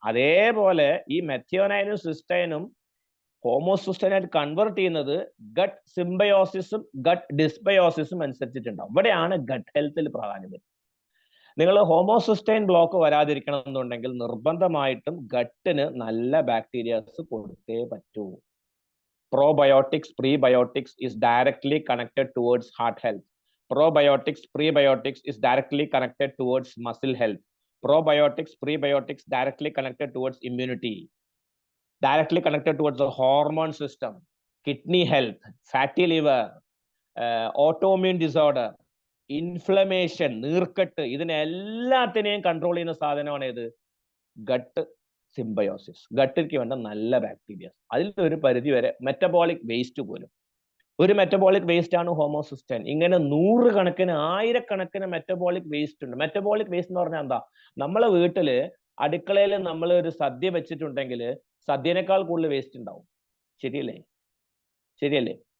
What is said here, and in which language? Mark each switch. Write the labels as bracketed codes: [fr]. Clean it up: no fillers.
[ml] അതേപോലെ ഈ മെഥിയോനൈനും സിസ്റ്റൈനും ഹോമോസിസ്റ്റൈനായിട്ട് കൺവേർട്ട് ചെയ്യുന്നത് ഗട്ട് സിംബയോസിസും ഗട്ട് ഡിസ്ബയോസിസും അനുസരിച്ചിട്ടുണ്ടാവും. ഇവിടെയാണ് ഗട്ട് ഹെൽത്തിൽ പ്രാധാന്യം. നിങ്ങൾ ഹോമോസിസ്റ്റൈൻ ബ്ലോക്ക് വരാതിരിക്കണം എന്നുണ്ടെങ്കിൽ നിർബന്ധമായിട്ടും ഗട്ടിന് നല്ല ബാക്ടീരിയാസ് കൊടുത്തേ പറ്റൂ. [en] Probiotics, prebiotics is directly connected towards heart health. Probiotics, prebiotics is directly connected towards muscle health. Probiotics, prebiotics directly connected towards immunity, directly connected towards the hormone system, kidney health, fatty liver, autoimmune disorder, [ml] inflammation, നീർക്കെട്ട്, ഇതിനെല്ലാത്തിനെയും control ചെയ്യുന്ന സാധനമാണ് ഇത് gut symbiosis. ഗട്ടിക്ക് വേണ്ട നല്ല bacterias. അതിൽ ഒരു പരിധി വരെ മെറ്റബോളിക് വേസ്റ്റ് പോലും, ഒരു മെറ്റബോളിക് വേസ്റ്റ് ആണ് ഹോമോസിസ്റ്റൈൻ. ഇങ്ങനെ 100 കണക്കിന് 1000 മെറ്റബോളിക് വേസ്റ്റ് ഉണ്ട്. മെറ്റബോളിക് വേസ്റ്റ് എന്ന് പറഞ്ഞാൽ എന്താ? നമ്മളെ വീട്ടില് അടുക്കളയിൽ നമ്മൾ ഒരു സദ്യ വെച്ചിട്ടുണ്ടെങ്കിൽ സദ്യനേക്കാൾ കൂടുതൽ വേസ്റ്റ് ഉണ്ടാവും. ശരിയല്ലേ?